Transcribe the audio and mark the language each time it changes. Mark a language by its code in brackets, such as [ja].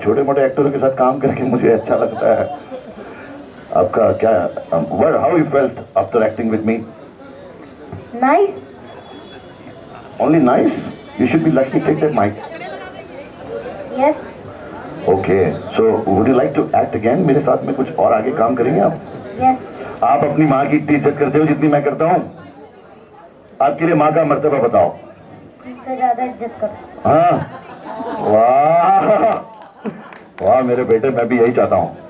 [hi] छोटे मोटे एक्टरों के साथ काम करके मुझे अच्छा लगता है. आपका क्या? [en] How you felt after acting with me? Nice. Only nice? You should be lucky. Take that mic. Yes. Okay. So, would you like to act again? [hi] मेरे साथ में कुछ और आगे काम करेंगे आप? [en] Yes. [hi] आप अपनी माँ की इतनी इज्जत करते हो जितनी मैं करता हूँ? आपके लिए माँ का मर्तबा बताओ. इससे ज्यादा इज्जत करो. हाँ. वाह वाह मेरे बेटे, मैं भी यही चाहता हूँ.